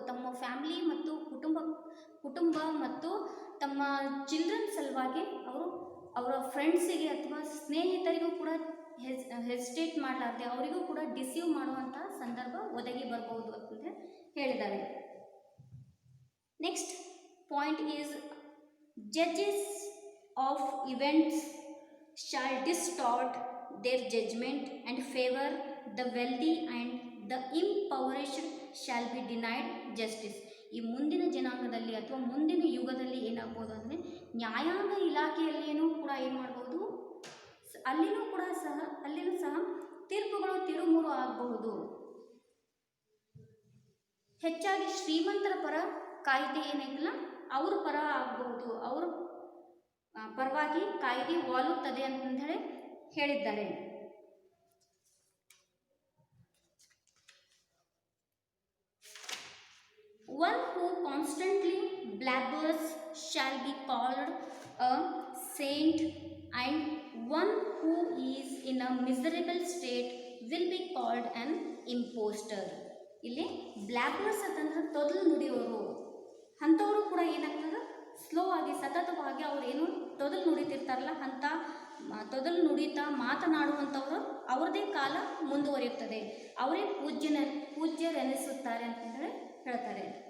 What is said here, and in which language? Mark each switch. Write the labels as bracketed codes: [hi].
[kn] ತಮ್ಮ ಫ್ಯಾಮಿಲಿ ಮತ್ತು ಕುಟುಂಬ ಮತ್ತು ತಮ್ಮ ಚಿಲ್ಡ್ರನ್ ಸಲುವಾಗಿ ಅವರು ಅವರ ಫ್ರೆಂಡ್ಸಿಗೆ ಅಥವಾ ಸ್ನೇಹಿತರಿಗೂ ಕೂಡ ಹೆಸಿಟೇಟ್ ಮಾಡಲಾರ್ದೆ ಅವರಿಗೂ ಕೂಡ ಡಿಸೀವ್ ಮಾಡುವಂತಹ ಸಂದರ್ಭ ಒದಗಿ ಬರಬಹುದು ಅಂತಂದರೆ ಹೇಳಿದ್ದಾರೆ. [en] Next point is judges of events shall distort their judgment and favor the wealthy, and the impoverished shall be denied justice. [kn] ಈ ಮುಂದಿನ ಜನಾಂಗದಲ್ಲಿ ಅಥವಾ ಮುಂದಿನ ಯುಗದಲ್ಲಿ ಏನಾಗ್ಬೋದು ಅಂದರೆ, ನ್ಯಾಯಾಂಗ ಇಲಾಖೆಯಲ್ಲಿಯೂ ಕೂಡ ಏನು ಮಾಡ್ಬೋದು, ಅಲ್ಲಿನೂ ಸಹ ತೀರ್ಪುಗಳು ತಿರುಮುರು ಆಗಬಹುದು. ಹೆಚ್ಚಾಗಿ ಶ್ರೀಮಂತರ ಪರ ಕಾಯ್ದೆ ಏನಿಲ್ಲ ಅವ್ರ ಪರ ಆಗಬಹುದು, ಅವ್ರ ಪರವಾಗಿ ಬಲವಾಗಿ ಕಾಯ್ದೆ ವಾಲುತ್ತದೆ ಅಂತ ಹೇಳಿ ಹೇಳಿದ್ದಾರೆ. [en] One who constantly blabbers shall be called a saint, and one who is in a miserable state will be called an impostor. [kn] ಇಲ್ಲಿ ಬ್ಲ್ಯಾಬರ್ಸ್ ಅಂತಂದ್ರೆ ತೊದಲು ನುಡಿಯೋರು, ಅಂಥವರು ಕೂಡ ಏನಾಗ್ತದೆ, ಸ್ಲೋ ಆಗಿ ಸತತವಾಗಿ ಅವ್ರು ಏನು ತೊದಲು ನುಡಿತಿರ್ತಾರಲ್ಲ ಅಂಥ ತೊದಲು ನುಡಿತಾ ಮಾತನಾಡುವಂಥವರು ಅವ್ರದ್ದೇ ಕಾಲ ಮುಂದುವರಿಯುತ್ತದೆ, ಅವರೇ ಪೂಜ್ಯರೆನಿಸುತ್ತಾರೆ ಅಂತ ಹೇಳಿ ಹೇಳ್ತಾರೆ.